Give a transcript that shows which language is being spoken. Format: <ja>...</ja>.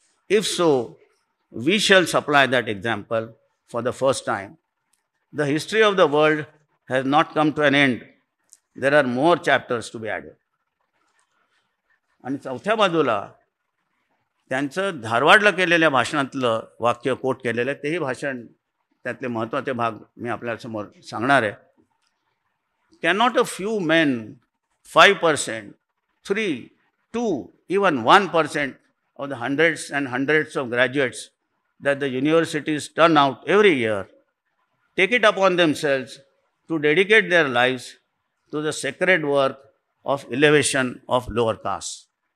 <en>If so, we shall supply that example for the first time. The history of the world has not come to an end. There are more chapters to be added.</en> <mr>आणि चौथ्या बाजूला त्यांचं धारवाडला केलेल्या भाषणातलं वाक्य coat केलेलं आहे. तेही भाषण त्यातले महत्त्वाचे भाग मी आपल्यासमोर सांगणार आहे.</mr> <en>Cannot a few men, 5%, 3, 2, even 1% of the hundreds and hundreds of graduates that the universities turn out every year take it upon themselves to dedicate their lives to the sacred work of elevation of lower caste.</en>